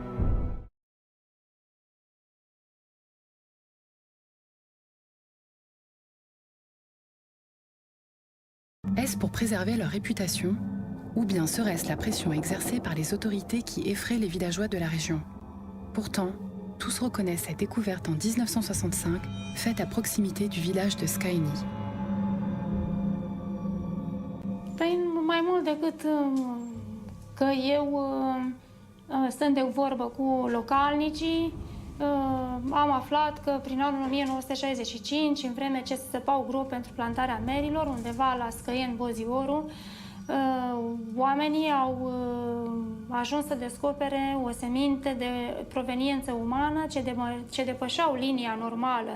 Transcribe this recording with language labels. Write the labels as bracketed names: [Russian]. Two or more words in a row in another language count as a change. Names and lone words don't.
[French] Est-ce pour préserver leur réputation, ou bien serait-ce la pression exercée par les autorités qui effraie les villageois de la région? Pourtant, tous reconnaissent cette découverte en 1965, faite à proximité du village de Scaini. [Romanian] Mai mult decât că eu stând de vorbă cu localnicii, am aflat că prin anul 1965, în vreme ce se săpau gropi pentru plantarea merilor, undeva la Scăieni, Bozioru, oamenii au ajuns să descopere o seminte de proveniență umană ce depășeau linia normală.